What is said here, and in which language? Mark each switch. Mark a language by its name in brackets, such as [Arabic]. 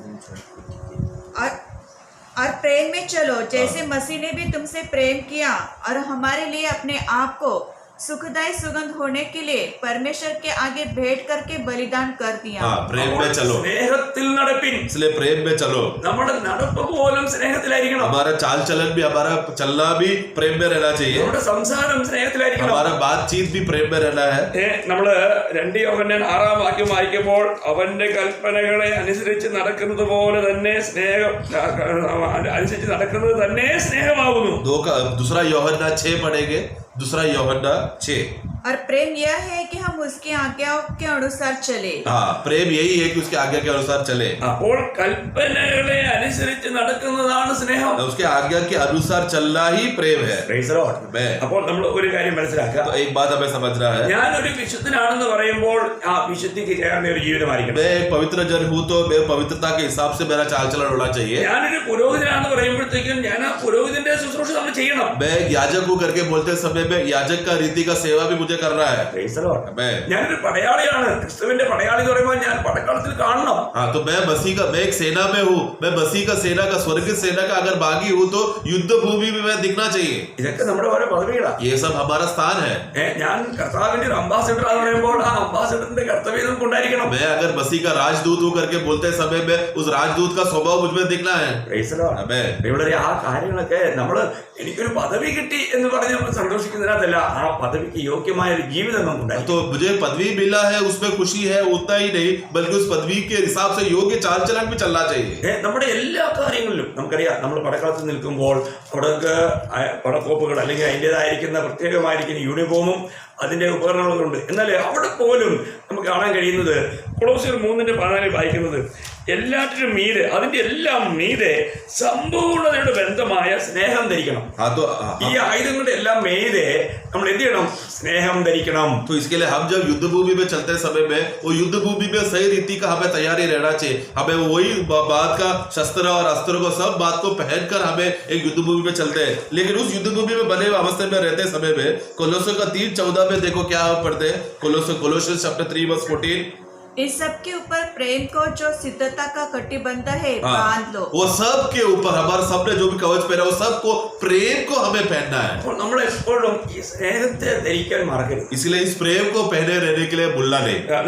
[Hindi] और प्रेम में चलो, जैसे मसीह ने भी तुमसे प्रेम किया और हमारे लिए अपने आप को सुखदायी सुगंध होने के लिए परमेश्वर के आगे भेंट करके बलिदान कर दिया। हाँ, प्रेम में चलो, [Malayalam] സ്നേഹത്തിൽ നടപ്പിൻ. [Hindi] इसलिए प्रेम में चलो। [Malayalam] നമ്മുടെ നടപ്പ് പോലും സ്നേഹത്തിലായിരിക്കണം. [Hindi] हमारा चाल चलन भी, हमारा चलना भी प्रेम में रहना चाहिए। [Malayalam] നമ്മുടെ സംസാരം സ്നേഹത്തിലായിരിക്കണം. [Hindi] हमारा बातचीत भी प्रेम में रहना है। [Malayalam] നമ്മള് 2 യോഹന്നാൻ 6 വാക്യം വായിക്കുമ്പോൾ, അവന്റെ കൽപ്പനകളെ അനുസരിച്ച് നടക്കുന്നത് പോലെ തന്നെ അനുസരിച്ച് നടക്കുന്നത് തന്നെ സ്നേഹമാകുന്നു. [Hindi] दूसरा യോഹന്നാൻ 6 पढ़ेंगे, दूसरा യോഹന്നാൻ 6। और प्रेम यह है कि हम उसकी आज्ञाओं के अनुसार चले। हाँ, प्रेम यही है कि उसके आज्ञा के अनुसार चले। [Malayalam] അപ്പോൾ കൽപ്പനകളെ അനുസരിച്ച് നടക്കുന്നതാണ് സ്നേഹം. [Hindi] उसके आज्ञा के अनुसार चलना ही प्रेम है। [English] Praise the Lord. [Malayalam] അപ്പോൾ നമ്മൾ ഒരു കാര്യം മനസ്സിലാക്കുക, [Hindi] तो एक बात हमें समझना है, [Malayalam] ഞാനൊരു വിശുദ്ധനാണെന്ന് പറയുമ്പോൾ ആ വിശുദ്ധിക്ക് ചേർന്ന ഒരു ജീവിതമായിരിക്കണം. [Hindi] मैं एक पवित्र जन हूँ तो मैं पवित्रता के हिसाब से मेरा चाल चलन होना चाहिए। [Malayalam] ഞാനൊരു പുരോഹിതനാണെന്ന് പറയുമ്പോഴത്തേക്കും ഞാൻ ആ പുരോഹിതന്റെ ശുശ്രൂഷ നമ്മൾ ചെയ്യണം. [Hindi] मैं याजक हूँ करके बोलते समय में याजक का रीति का सेवा भी मुझे करना है। [English] Praise the Lord. [Malayalam] ഞാനൊരു പടയാളിയാണ്. ക്രിസ്തുവിന്റെ പടയാളി എന്ന് പറയുമ്പോൾ ഞാൻ പടക്കളത്തിൽ കാണണം. [Hindi] हाँ, तो मैं एक सेना में हूँ, मैं मसीह का सेना का स्वर्गीय सेना का अगर भागी हूँ तो युद्ध भूमि में मैं दिखना चाहिए। [Malayalam] ഇതൊക്കെ നമ്മുടെ ഓരോ പദവികളാണ്. [Hindi] ये सब हमारा स्थान है। [Malayalam] ഞാൻ കർത്താവിന്റെ ഒരു അംബാസിഡർ എന്ന് പറയുമ്പോൾ ആ അംബാസിഡറിന്റെ കർത്തവ്യം നമുക്ക് ഉണ്ടായിരിക്കണം. [Hindi] मैं अगर मसीह का राजदूत हूँ करके बोलते समय में उस राजदूत का स्वभाव मुझमें दिखना है। [English] Praise the Lord. [Malayalam] ഇവിടെ ആ കാര്യങ്ങളൊക്കെ നമ്മള് എനിക്കൊരു പദവി കിട്ടി എന്ന് പറഞ്ഞ് നമ്മൾ സന്തോഷിക്കുന്നതിനകത്തല്ല, ആ പദവിക്ക് യോഗ്യമായ ഒരു ജീവിതം നമുക്കുണ്ടായി. [Hindi] तो मुझे पदवी मिला है उसमें खुशी है, उतना ही नहीं बल्कि उस पदवी के हिसाब से योग्य चाल चलन भी चलना चाहिए। [Malayalam] നമ്മുടെ എല്ലാ കാര്യങ്ങളിലും നമുക്കറിയാം, നമ്മൾ പടക്കളത്തിൽ നിൽക്കുമ്പോൾ അവിടെ പടക്കോപ്പുകൾ അല്ലെങ്കിൽ അതിൻ്റെതായിരിക്കുന്ന പ്രത്യേകമായിരിക്കുന്ന യൂണിഫോമും അതിന്റെ ഉപകരണങ്ങളും ഉണ്ട്. എന്നാൽ അവിടെ പോലും നമുക്ക് കാണാൻ കഴിയുന്നത് കൊളോസ്യർ 3:14 വായിക്കുന്നത്, എല്ലാറ്റിനും മീതെ, അതിന്റെ എല്ലാം മീതെ സമ്പൂർണ്ണതയുടെ ബന്ധമായ സ്നേഹം ധരിക്കണം. ഈ ആയുധങ്ങളുടെ എല്ലാം മീതെ നമ്മൾ എന്ത് ചെയ്യണം? സ്നേഹം ധരിക്കണം. [Hindi] तो इसके लिए हम जब युद्ध भूमि में चलते समय में वो युद्ध भूमि में सही रीति का हमें तैयारी रहना चाहिए. हमें वही बात का शस्त्र और अस्त्र को सब बात को पहनकर हमें एक युद्ध भूमि में चलते हैं. लेकिन उस युद्ध भूमि में बने हुए अवस्था में रहते समय में कोलोसियों का 3:14 में देखो क्या पढ़ते हैं. कोलोसियंस चैप्टर 3:14. इस सब के ऊपर प्रेम को जो सिद्धता का कटिबंध है बांध लो. वो सब के ऊपर हमारे सबने जो भी कवच पहना वो सबको प्रेम को हमें पहनना है. [Malayalam] അപ്പോൾ നമ്മൾ എപ്പോഴും ഈ സ്നേഹത്തെ ധരിക്കാൻ മറക്കരുത്. [Hindi] इसलिए इस प्रेम को पहने रहने के लिए भूलना नहीं.